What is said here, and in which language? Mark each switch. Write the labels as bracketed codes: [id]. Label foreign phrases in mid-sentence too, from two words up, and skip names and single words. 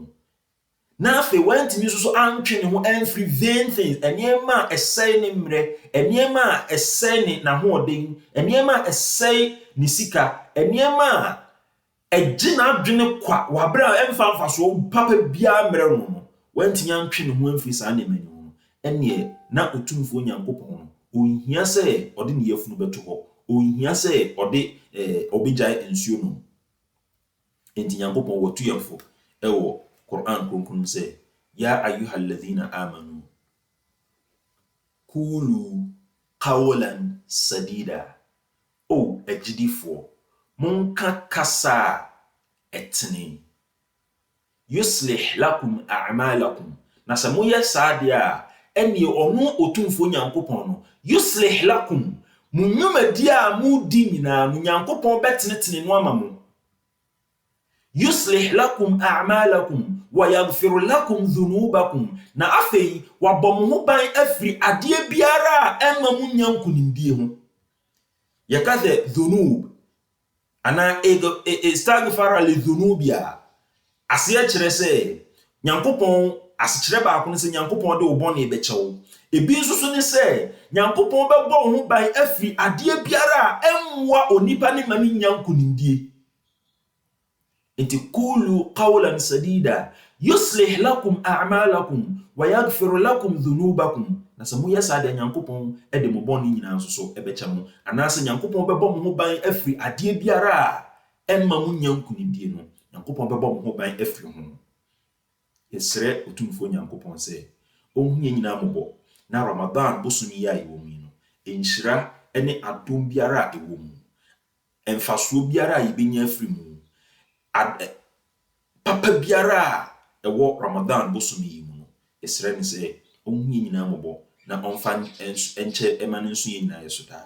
[ak] Na afei wantimi nso so antwe ne ho amfiri [en] vain things, [ak] enniema ɛsɛe ne mmerɛ, enniema a ɛsɛe ne nahoɔden, enniema a ɛsɛe ne sika, enniema a ɛgye n'adwene kwa wabere a ɛmfa mfasoɔ papa biara mmerɛ no wantimi antwe ne ho amfiri saa nneɛma no ho. Ɛneɛ na Otumfoɔ Nyankopɔn no ohia sɛ ɔde ne yafunu bɛto hɔ, ohia sɛ ɔde obegyae nsuo no. Enti Nyankopɔn watu yɛmfo ɛwɔ Quran kronkron sɛ [ar] يا أيها الذين آمنوا قولوا قولا سديدا. [ak] O agidifo, monka kasa etene. [ar] يصلح لكم أعمالكم. [ak] Na sɛ moyɛ saa deɛ a, ɛneɛ ɔno otumfo Nyankopɔn no, [ar] يصلح لكم. [ak] Mo nnwumadi a mudi nyinaa no, Nyankopɔn bɛtenetene no ama mo. [ar] يصلح لكم أعمالكم ويغفر لكم ذنوبكم. [ak] Na afei, wabɔ mo ho ban afiri adeɛ biara a ɛma mo nya nkonimdie ho. Yɛka sɛ dhunub anaa [ar] استغفر لذنوبي. [ak] Aseɛ kyerɛ sɛ Nyankopɔn asekyerɛ baako ne sɛ Nyankopɔn de wo bɔne bɛkyɛ wo. Ebi nso so ne sɛ Nyankopɔn bɛbɔ wo ho ban afiri adeɛ biara a ɛmmoa onipa ne ma ne nya nkonimdie. [ar] Enti قولوا قولا سديدا يصلح لكم أعمالكم ويغفر لكم ذنوبكم. [ak] Na sɛ moyɛ saa deɛ Nyankopɔn de mo bɔne nyinaa nso so bɛkyɛ mo. Anaasɛ Nyankopɔn bɛbɔ mo ho ban afiri adeɛ biara a ɛmma mo nya nkonimdie no. Nyankopɔn bɛbɔ mo ho ban afiri ho. Yɛsrɛ otumfo Nyankopɔn sɛ ɔnhu yɛn nyinaa mmɔbɔ na Ramadan bosom yi a yɛwɔ mu yi no, nhyira ne adom biara a ɛwɔ mu, mfasoɔ biara a yɛbɛnya afiri mu, papa biara a ɛwɔ Ramadan bosom yi mu no, yɛsrɛ ne sɛ ɔnhu yɛn nyinaa mmɔbɔ na ɔmfa nkyɛ ɛma no nso yɛn nyinaa yɛ so daa.